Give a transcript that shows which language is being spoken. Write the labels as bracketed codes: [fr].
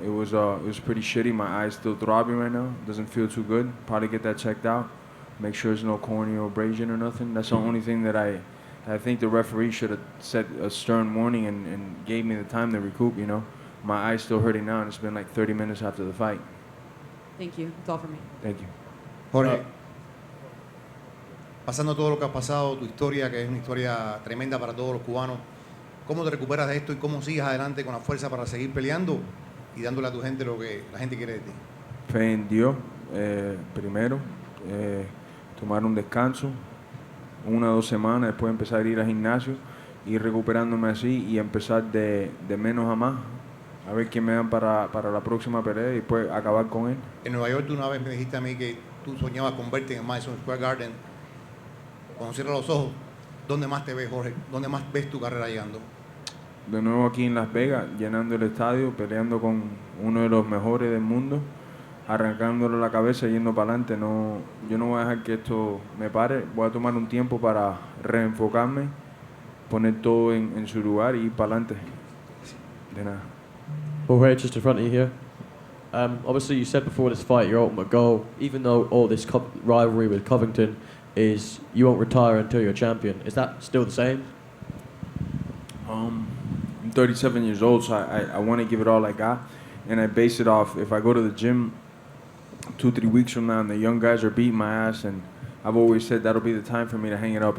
[en] It was pretty shitty. My eye's still throbbing right now. Doesn't feel too good. Probably get that checked out. Make sure there's no corneal abrasion or nothing. That's the only thing that I think the referee should have set a stern warning and gave me the time to recoup, you know. my eye's still hurting now, and it's been like 30 minutes after the fight. Thank you. That's all for me. Thank you. [es] Jorge, pasando todo lo que has pasado, tu historia, que es una historia tremenda para todos los cubanos, ¿cómo te recuperas de esto y cómo sigues adelante con la fuerza para seguir peleando y dándole a tu gente lo que la gente quiere de ti? Fe en Dios, primero, tomar un descanso, 1 o 2 semanas, después empezar a ir al gimnasio, ir recuperándome así y empezar de menos a más, a ver quién me dan para la próxima pelea y después acabar con él. En Nueva York tú una vez me dijiste a mí que tú soñabas con verte en el Madison Square Garden. Cuando cierras los ojos, ¿dónde más te ves, Jorge? ¿Dónde más ves tu carrera llegando? De nuevo aquí en Las Vegas, llenando el estadio, peleando con uno de los mejores del mundo, arrancándole la cabeza, yendo para adelante. No, yo no voy a dejar que esto me pare, voy a tomar un tiempo para reenfocarme, poner todo en su lugar y ir para adelante. De nada. [en] Jorge, just in front of you here. Obviously, you said before this fight, your ultimate goal, even though all this rivalry with Covington, is you won't retire until you're a champion. Is that still the same? I'm 37 years old, so I want to give it all I got, and I base it off if I go to the gym 2-3 weeks from now and the young guys are beating my ass, and I've always said that'll be the time for me to hang it up.